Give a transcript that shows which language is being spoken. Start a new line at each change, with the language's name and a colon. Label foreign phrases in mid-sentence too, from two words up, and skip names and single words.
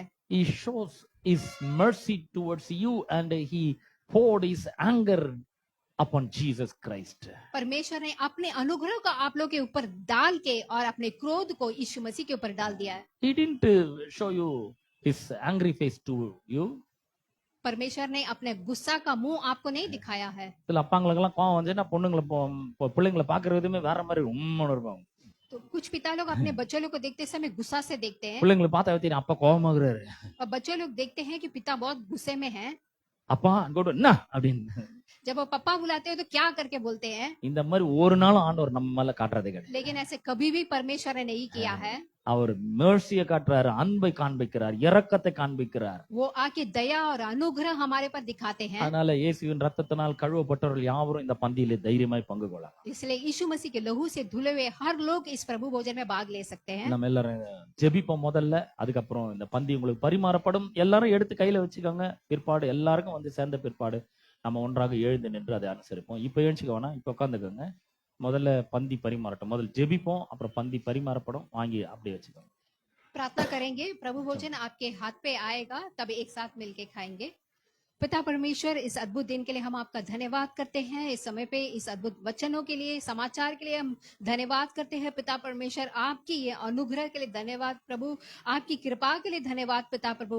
English: He shows his mercy towards you and he poured his anger upon Jesus Christ.
Hindi: परमेश्वर ने अपने अनुग्रह को आप लोग के ऊपर डाल के और अपने क्रोध को यीशु मसीह के ऊपर डाल दिया है।
English: He didn't show you his angry face to you.
Hindi: परमेश्वर ने अपने गुस्सा का मुंह आपको नहीं दिखाया है।
Tamil: சில அப்பாங்களுக்கெல்லாம் கோவம் வந்துச்சுன்னா பொண்ணுங்களை பிள்ளைங்களை பாக்குறதுமே வேற மாதிரி உண்மைன்னு இருப்பாங்க.
Hindi: तो कुछ पिता लोग अपने बच्चों लोग को देखते समय गुस्सा से देखते हैं,
Tamil: பிள்ளைங்களை பார்த்தா தெரியும் அப்பா கோவமாகுறாரு.
Hindi: और बच्चों लोग देखते हैं कि पिता बहुत गुस्से में है।
Tamil: அப்பா அங்கோடு என்ன அப்படின்னு.
Hindi: जब वो पापा बुलाते हैं तो क्या करके बोलते हैं,
Tamil: இந்த மாதிரி ஒரு நாளும் ஆண்டவர் நம்ம மேல காட்டுறதே கிடையாது.
Hindi: लेकिन ऐसे कभी भी परमेश्वर ने नहीं किया है।
Tamil: அவர் mercy-ய காட்டுறாரு, அன்பை காண்பிக்கிறார், இரக்கத்தை காண்பிக்கிறார்.
Hindi: वो आके दया और अनुग्रह हमारे पर दिखाते हैं।
Tamil: அதனால இயேசுவின் ரத்தத்தினால் கழுவப்பட்டவர்கள் யாவரும் இந்த பந்தியிலே தைரியமாய் பங்கு கொள்ளலாம்.
Hindi: इसलिए यीशु मसीह के लहू से धुले हुए हर लोग इस प्रभु भोजन में भाग ले सकते हैं।
Tamil: நம்ம எல்லாரும் ஜெபிப்போம் முதல்ல, அதுக்கப்புறம் இந்த பந்தி உங்களுக்கு பரிமாறப்படும். எல்லாரும் எடுத்து கையில வச்சுக்கோங்க. பிற்பாடு எல்லாருக்கும் சேர்ந்த பிற்பாடு நம்ம ஒன்றாக எழுந்து நின்று அதை அனுசரிப்போம். இப்ப எழுந்துக்க வேணாம், இப்ப உட்காந்துக்கோங்க. முதல்ல பந்தி பரிமாறட்டும். முதல்ல ஜெபிப்போம், அப்புறம் பந்தி பரிமாறப்படும். வாங்கி அப்படியே வச்சுக்கோங்க.
Hindi: प्रार्थना करेंगे, प्रभु भोजन आपके हाथ पे आएगा, तब एक साथ मिलके खाएंगे। पिता परमेश्वर, इस अद्भुत दिन के लिए हम आपका धन्यवाद करते हैं। इस समय पे इस अद्भुत वचनों के लिए, समाचार के लिए हम धन्यवाद करते हैं पिता परमेश्वर। आपकी ये अनुग्रह के लिए धन्यवाद प्रभु, आपकी कृपा के लिए धन्यवाद पिता प्रभु।